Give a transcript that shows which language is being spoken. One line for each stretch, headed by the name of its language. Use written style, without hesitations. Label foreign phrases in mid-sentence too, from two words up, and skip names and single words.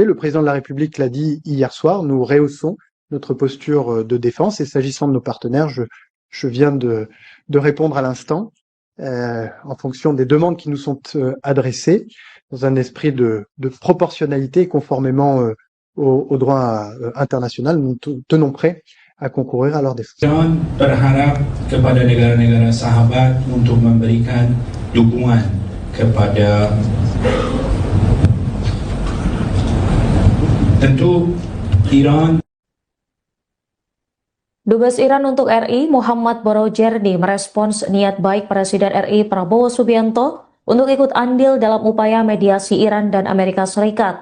French: Le président de la République l'a dit hier soir, nous rehaussons notre posture de défense et s'agissant de nos partenaires, je viens de répondre à l'instant. En fonction des demandes qui nous sont adressées, dans un esprit de proportionnalité, conformément au droit international, nous tenons prêts à concourir à leur défense.
Indonesian: Iran berharap kepada negara-negara sahabat untuk memberikan dukungan kepada tentu Iran. Dubes Iran untuk RI Muhammad Borojerdi merespons niat baik Presiden RI Prabowo Subianto untuk ikut andil dalam upaya mediasi Iran dan Amerika Serikat.